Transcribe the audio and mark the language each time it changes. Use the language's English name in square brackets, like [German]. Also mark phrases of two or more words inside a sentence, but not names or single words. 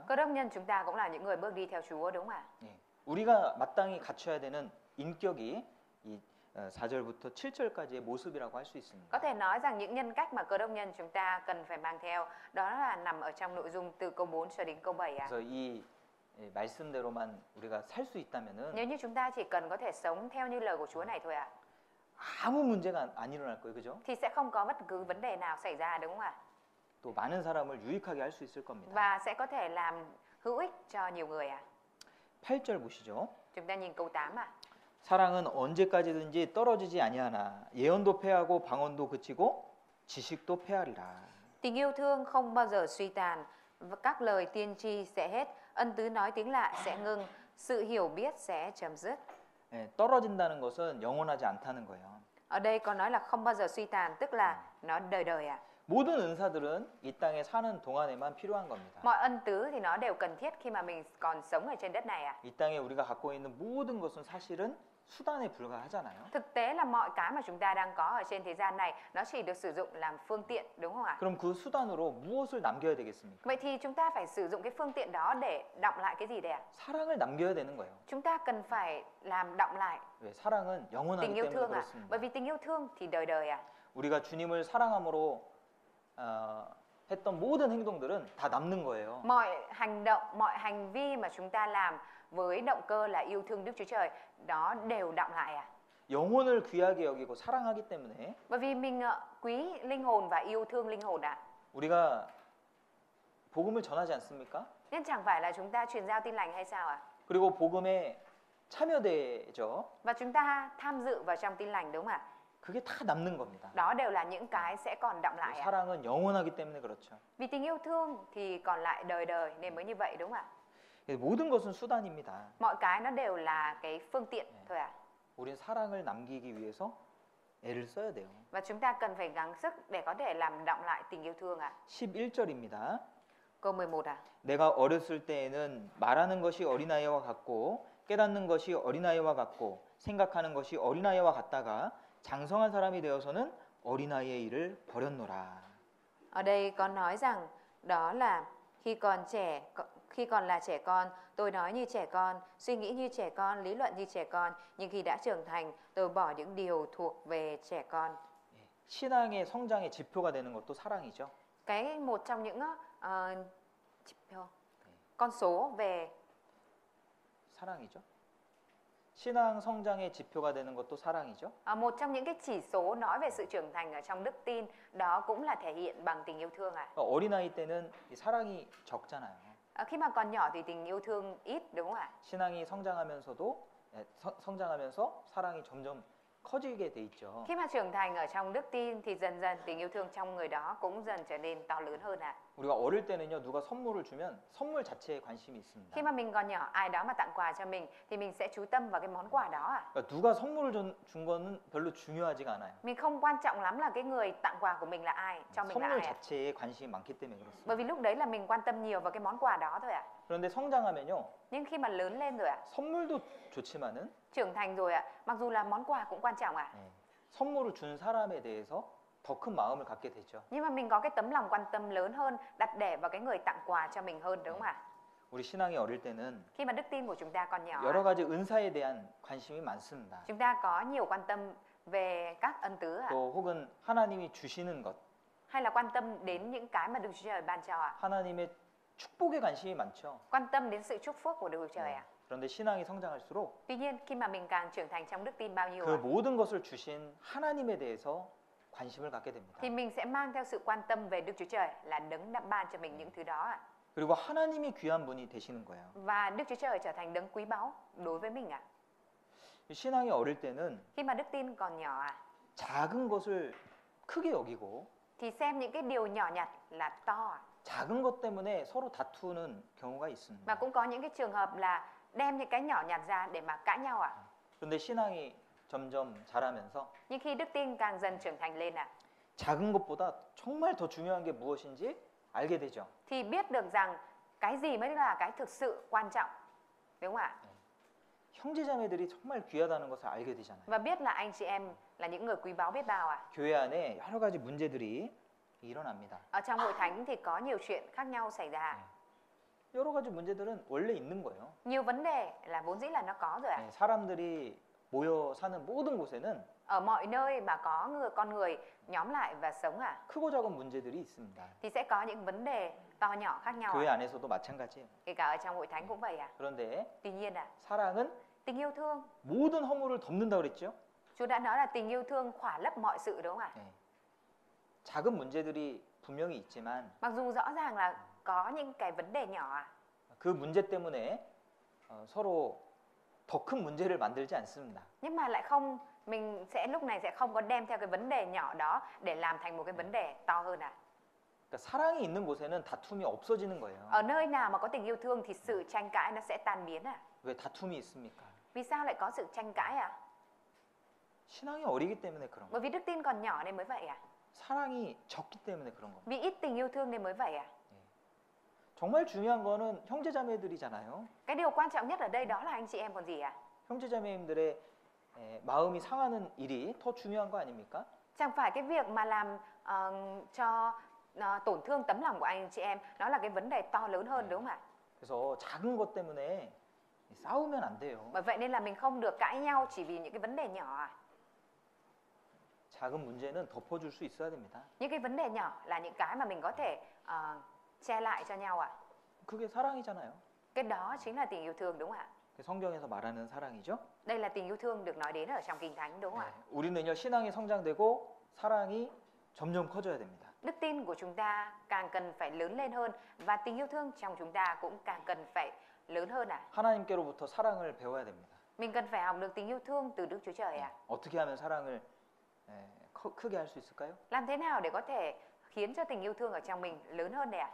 [Vietnamese] Cơ đốc nhân chúng ta cũng là những người bước đi theo Chúa đúng không ạ? [Korean] 예, 우리가 마땅히 갖춰야 되는 인격이 이 4절부터 7절까지의 모습이라고 할 수 있습니다. [Vietnamese] Có thể nói rằng những nhân cách mà cơ đốc nhân chúng ta cần phải mang theo đó là nằm ở trong nội dung từ câu 4 cho đến câu 7 ạ. [Korean] 그래서 이 말씀대로만 우리가 살 수 있다면은 [Vietnamese] Nếu như chúng ta chỉ cần có thể sống theo như lời của Chúa này thôi ạ, [Korean] 아무 문제가 안 일어날 거예요, 그죠? [Vietnamese] thì sẽ không có bất cứ vấn đề nào xảy ra đúng không ạ? [Korean] 또 많은 사람을 유익하게 할 수 있을 겁니다. [Vietnamese] Và sẽ có thể làm hữu ích cho nhiều người ạ. [Korean] 8절 보시죠. [Vietnamese] Chúng ta nhìn câu 8 ạ. [Korean] 사랑은 언제까지든지 떨어지지 아니하나 예언도 패하고 방언도 그치고 지식도 패하리라. [Vietnamese] Tình yêu thương không bao giờ suy tàn, và các lời tiên tri sẽ hết, ân tứ nói tiếng lạ sẽ ngưng, sự hiểu biết sẽ chấm dứt. [Korean] 예, 떨어진다는 것은 영원하지 않다는 거예요. [Vietnamese] Ở đây có nói là không bao giờ suy tàn, tức là nó đời đời ạ. [Korean] 모든 은사들은 이 땅에 사는 동안에만 필요한 겁니다. [Vietnamese] Mọi ân tứ thì nó đều cần thiết khi mà mình còn sống ở trên đất này ạ. [Korean] 이 땅에 우리가 갖고 있는 모든 것은 사실은 수단에 불과하잖아요. [Vietnamese] Thực tế là mọi cái mà chúng ta đang có ở trên thế gian này nó chỉ được sử dụng làm phương tiện đúng không ạ? [Korean] 그럼 그 수단으로 무엇을 남겨야 되겠습니까? [Vietnamese] Vậy thì chúng ta phải sử dụng cái phương tiện đó để đọng lại cái gì đây ạ? [Korean] 사랑을 남겨야 되는 거예요. [Vietnamese] Chúng ta cần phải làm đọng lại [Korean] 왜? 사랑은 영원하기 [Vietnamese] tình yêu [Korean] 때문에 [Vietnamese] thương ạ. [Korean] 그렇습니다. [Vietnamese] Bởi vì tình yêu thương thì đời đời ạ. [Korean] 우리가 주님을 사랑함으로 했던 모든 행동들은 다 남는 거예요. [Vietnamese] Mọi hành động, mọi hành vi mà chúng ta làm với động cơ là yêu thương Đức Chúa Trời, đó đều đọng lại ạ. [Korean] 영혼을 귀하게 여기고 사랑하기 때문에 [Vietnamese] Bởi vì mình quý linh hồn và yêu thương linh hồn ạ. [Korean] 우리가 복음을 전하지 않습니까? [Vietnamese] Nên chẳng phải là chúng ta truyền giao tin lành hay sao ạ? [Korean] 그리고 복음에 참여되죠. [Vietnamese] Và chúng ta tham dự vào trong tin lành đúng không ạ? [Korean] 그게 다 남는 겁니다. [Vietnamese] Đó đều là những cái sẽ còn đọng lại ạ. [Korean] 사랑은 영원하기 때문에 그렇죠. [Vietnamese] Vì tình yêu thương thì còn lại đời đời nên mới như vậy đúng không ạ? [Korean] 모든 것은 수단입니다. [Vietnamese] Mọi cái nó đều là cái phương tiện thôi ạ. [Korean] 우린 사랑을 남기기 위해서 애를 써야 돼요. [Vietnamese] Và chúng ta cần phải gắng sức để có thể làm đọng lại tình yêu thương ạ. [Korean] 11절입니다. [Vietnamese] Câu 11 à? [Korean] 내가 어렸을 때에는 말하는 것이 어린아이와 같고 깨닫는 것이 어린아이와 같고 생각하는 것이 어린아이와 같다가 장성한 사람이 되어서는 어린아이의 일을 버렸노라. [Vietnamese] Ở đây có nói rằng đó là khi còn là trẻ con, tôi nói như trẻ con, suy nghĩ như trẻ con, lý luận như trẻ con, nhưng khi đã trưởng thành, tôi bỏ những điều thuộc về trẻ con. [Korean] 신앙의 성장의 지표가 되는 것도 사랑이죠. [Vietnamese] Cái một trong những con số về [Korean] 사랑이죠. 신앙 성장의 지표가 되는 것도 사랑이죠. [Vietnamese] một trong những cái chỉ số nói về sự trưởng thành ở trong đức tin, đó cũng là thể hiện bằng tình yêu thương à. [Korean] 어린아이 때는 이 사랑이 적잖아요. [Vietnamese] Khi mà còn nhỏ thì tình yêu thương ít, đúng không ạ? [Korean] 신앙이 성장하면서 사랑이 점점 커지게 돼 있죠. [Vietnamese] Khi mà trưởng thành ở trong đức tin thì dần dần tình yêu thương trong người đó cũng dần trở nên to lớn hơn ạ. [Korean] 우리가 어릴 때는요, 누가 선물을 주면 선물 자체에 관심이 있습니다. [Vietnamese] Khi mà mình còn nhỏ, ai đó mà tặng quà cho mình thì mình sẽ chú tâm vào cái món quà đó ạ. [Korean] 그러니까 누가 선물을 준 거는 별로 중요하지가 않아요. [Vietnamese] Mình không quan trọng lắm là cái người tặng quà của mình là ai, cho mình là [Korean] 선물 [Vietnamese] ai ạ. [Korean] 자체에 관심이 많기 때문에 그렇습니다. [Vietnamese] Bởi vì lúc đấy là mình quan tâm nhiều vào cái món quà đó thôi ạ. [Korean] 그런데 성장하면요, [Vietnamese] Nhưng khi mà lớn lên rồi ạ, [Korean] 선물도 좋지만은 [Vietnamese] trưởng thành rồi ạ, mặc dù là món quà cũng quan trọng ạ, [Korean] 선물을 준 사람에 대해서 더 큰 마음을 갖게 되죠. [Vietnamese] nhưng mà mình có cái tấm lòng quan tâm lớn hơn, đặt để vào cái người tặng quà cho mình hơn, đúng không ạ? [Korean] 우리 신앙이 어릴 때는 [Vietnamese] Khi mà đức tin của chúng ta còn nhỏ, [Korean] 여러 가지 은사에 대한 관심이 많습니다. [Vietnamese] chúng ta có nhiều quan tâm về các ân tứ ạ, [Korean] 또 혹은 하나님이 주시는 것, [Vietnamese] hay là quan tâm đến những cái mà Đức Chúa Trời ban cho ạ, [Korean] 하나님의 축복에 관심이 많죠. [Vietnamese] quan tâm đến sự chúc phúc của Đức Chúa Trời ạ. [Korean] 그런데 신앙이 성장할수록 [Vietnamese] Tuy nhiên khi mà mình càng trưởng thành trong đức tin bao nhiêu [Korean] 그 [Vietnamese] ạ, [Korean] 모든 것을 주신 하나님에 대해서 관심을 갖게 됩니다. [Vietnamese] thì mình sẽ mang theo sự quan tâm về Đức Chúa Trời là đấng đã ban cho mình những thứ đó ạ. [Korean] 그리고 하나님이 귀한 분이 되시는 거예요. [Vietnamese] Và Đức Chúa Trời trở thành đấng quý báu đối với mình ạ. [Korean] 신앙이 어릴 때는 [Vietnamese] Khi mà đức tin còn nhỏ ạ, [Korean] 작은 것을 크게 여기고 [Vietnamese] thì xem những cái điều nhỏ nhặt là to ạ. [Korean] 작은 것 때문에 서로 다투는 경우가 있습니다. [Vietnamese] Và cũng có những cái trường hợp là đem những cái nhỏ nhặt ra để mà cãi nhau ạ. [Korean] 그런데 신앙이 점점 자라면서 [Vietnamese] Nhưng khi đức tin càng dần trưởng thành lên ạ, [Korean] 작은 것보다 정말 더 중요한 게 무엇인지 알게 되죠. [Vietnamese] thì biết được rằng cái gì mới là cái thực sự quan trọng, đúng không ạ? [Korean] 형제자매들이 정말 귀하다는 것을 알게 되잖아요. [Vietnamese] Và biết là anh chị em là những người quý báu biết bao ạ. [Korean] 교회 안에 여러 가지 문제들이 일어납니다. [Vietnamese] Ở trong hội thánh thì có nhiều chuyện khác nhau xảy ra. [Korean] 여러 가지 문제들은 원래 있는 거예요. [Vietnamese] Nhiều vấn đề là vốn dĩ là nó có rồi ạ. [Korean] 사람들이 모여 사는 모든 곳에는 [Vietnamese] Ở mọi nơi mà có con người nhóm lại và sống ạ, [Korean] 크고 작은 문제들이 있습니다. [Vietnamese] thì sẽ có những vấn đề to nhỏ khác nhau [Korean] 교회 [Vietnamese] ạ. [Korean] 안에서도 마찬가지예요. [Vietnamese] Kể cả ở trong hội thánh cũng vậy ạ. [Korean] 그런데 [Vietnamese] Tuy nhiên ạ, [Korean] 사랑은 [Vietnamese] tình yêu thương, [Korean] 모든 허물을 덮는다 그랬죠? [Vietnamese] Chúa đã nói là tình yêu thương khỏa lấp mọi sự, đúng không ạ? [Korean] 작은 문제들이 분명히 있지만 [Vietnamese] Mặc dù rõ ràng là có những cái vấn đề nhỏ ạ, [Korean] 그 문제 때문에 서로 더 큰 문제를 만들지 않습니다. [Vietnamese] nhưng mà lại không, mình sẽ lúc này sẽ không có đem theo cái vấn đề nhỏ đó để làm thành một cái vấn đề to hơn ạ. [Korean] 그러니까 사랑이 있는 곳에는 다툼이 없어지는 거예요. [Vietnamese] Ở nơi nào mà có tình yêu thương thì sự tranh cãi nó sẽ tan biến ạ. [Korean] 왜 다툼이 있습니까? [Vietnamese] Vì sao lại có sự tranh cãi ạ? [Korean] 신앙이 어리기 때문에 그런 거예요. [Vietnamese] Bởi vì đức tin còn nhỏ nên mới vậy ạ. [Korean] 사랑이 적기 때문에 그런 겁니다. [Vietnamese] Vì ít tình yêu thương nên mới vậy ạ. [Korean] 정말 중요한 거는 형제자매들이잖아요. [Vietnamese] Cái điều quan trọng nhất ở đây đó là anh chị em còn gì ạ? [Korean] 형제자매님들의 마음이 상하는 일이 더 중요한 거 아닙니까? [Vietnamese] Chẳng phải cái việc mà làm cho tổn thương tấm lòng của anh chị em nó là cái vấn đề to lớn hơn, đúng không ạ? [Korean] 그래서 작은 것 때문에 싸우면 안 돼요. [Vietnamese] Bởi vậy nên là mình không được cãi nhau chỉ vì những cái vấn đề nhỏ ạ. [Korean] 작은 문제는 덮어줄 수 있어야 됩니다. [Vietnamese] Những cái vấn đề nhỏ là những cái mà mình có thể che lại cho nhau ạ. [Korean] 그게 사랑이잖아요. [Vietnamese] Cái đó chính là tình yêu thương, đúng không ạ? [Korean] 성경에서 말하는 사랑이죠. [Vietnamese] Đây là tình yêu thương được nói đến ở trong Kinh Thánh, đúng không ạ? [Korean] 우리는요, 신앙이 성장되고 사랑이 점점 커져야 됩니다. [Vietnamese] Đức tin của chúng ta càng cần phải lớn lên hơn và tình yêu thương trong chúng ta cũng càng cần phải lớn hơn ạ. [Korean] 하나님께로부터 사랑을 배워야 됩니다. [Vietnamese] Mình cần phải học được tình yêu thương từ Đức Chúa Trời ạ. [Korean] 어떻게 하면 사랑을 크게 할 수 있을까요? [Vietnamese] Làm thế nào để có thể khiến cho tình yêu thương ở trong mình lớn hơn này ạ?